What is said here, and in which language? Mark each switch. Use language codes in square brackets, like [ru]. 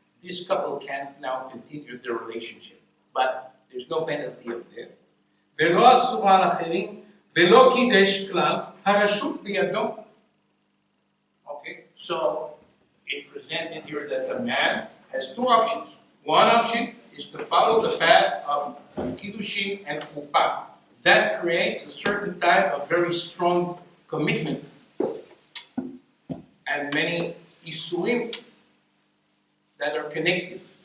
[en] This couple can now continue their relationship, but there's no penalty of death. [he] ולא אסור על אחרים, ולא קידש כלל, הרשות בידו. [en] Okay, so it presented here that the man has two options. One option is to follow the path of kiddushin and chuppah. That creates a certain type of very strong commitment and many isurim that are connected.